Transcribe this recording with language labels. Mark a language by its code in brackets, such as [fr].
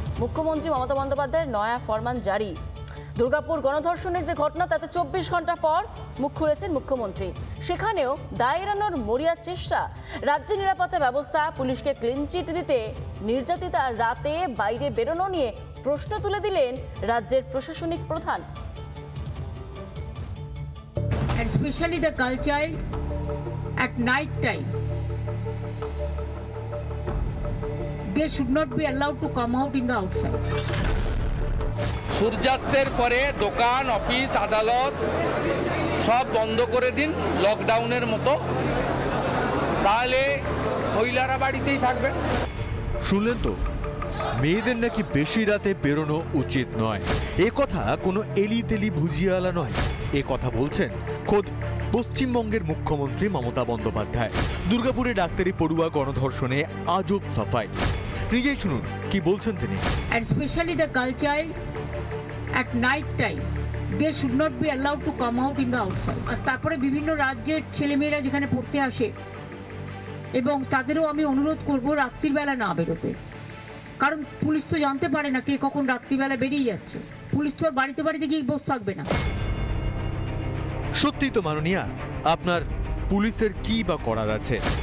[bn] মুখ্যমন্ত্রী মমতা বন্দ্যোপাধ্যায়ের নয়া ফরমান জারি। দুর্গাপুর গণধর্ষণের যে ঘটনা, তাতে 24 ঘন্টা পর মুখ খুলেছেন মুখ্যমন্ত্রী। সেখানেও দায় এড়ানোর মরিয়ার চেষ্টা। রাজ্যের নিরাপত্তা ব্যবস্থা পুলিশকে ক্লিন চিট দিতে নির্যাতিতা রাতে বাইরে বেরোনো নিয়ে প্রশ্ন তুলে দিলেন রাজ্যের প্রশাসনিক প্রধান। [en] And especially the girl child at night time, they should not be allowed to come out in the outside. [bn] সূর্যাস্তের পরে দোকান, অফিস, আদালত সব বন্ধ করে দিন লকডাউনের মতো, তাহলে মহিলারা বাড়িতেই থাকবে। শুনলেন তো, মেয়েদের নাকি বেশি রাতে বেরোনো উচিত নয়। এ কথা কোনো এলিতেলি ভুজিয়ালা নয়, এ কথা বলছেন খোদ পশ্চিমবঙ্গের মুখ্যমন্ত্রী মমতা বন্দ্যোপাধ্যায়। দুর্গাপুরে ডাক্তারি পড়ুয়া গণধর্ষণে আজব সাফাই। নিজেই শুনুন কি বলছেন তিনি। [en] And especially the girl child at night time, they should not be allowed to come out in the outside. [bn] আর তারপরে বিভিন্ন রাজ্যের ছেলেমেয়েরা যেখানে পড়তে আসে, এবং তাদেরও আমি অনুরোধ করব রাত্রিবেলা না বেরোতে, কারণ পুলিশ তো জানতে পারে না কে কখন রাত্রিবেলা বেরিয়ে যাচ্ছে। পুলিশ তো আর বাড়িতে বাড়িতে গিয়ে বসে থাকবে না। সত্যি তো মাননীয়া, আপনার পুলিশের কি বা করার আছে?